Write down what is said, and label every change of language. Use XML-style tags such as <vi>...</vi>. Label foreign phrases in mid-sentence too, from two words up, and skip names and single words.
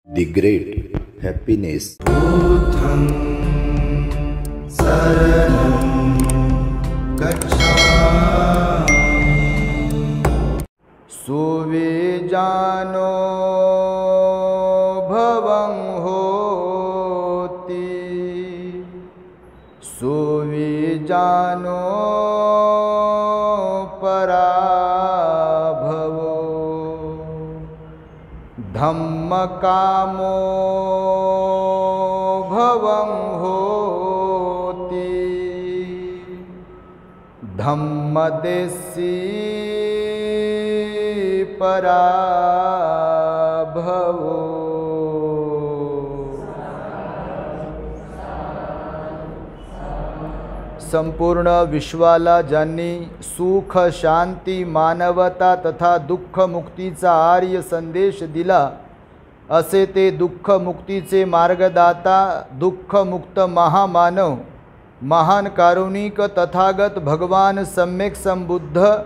<en>The great happiness.</en> <pi>बुद्धं शरणं गच्छामि। सुविजानो भवं होति, सुविजानो पराभवो, धम्मकामो भवं होति, धम्मदेशी पराभवो।</pi> <mr>संपूर्ण विश्वाला ज्यांनी सुख, शांती, मानवता तथा दुःख मुक्तीचा आर्य संदेश दिला, असे ते दुःख मुक्तीचे मार्गदाता, दुःख मुक्त महामानव, महान कारुणिक तथागत भगवान सम्यक संबुद्ध</mr>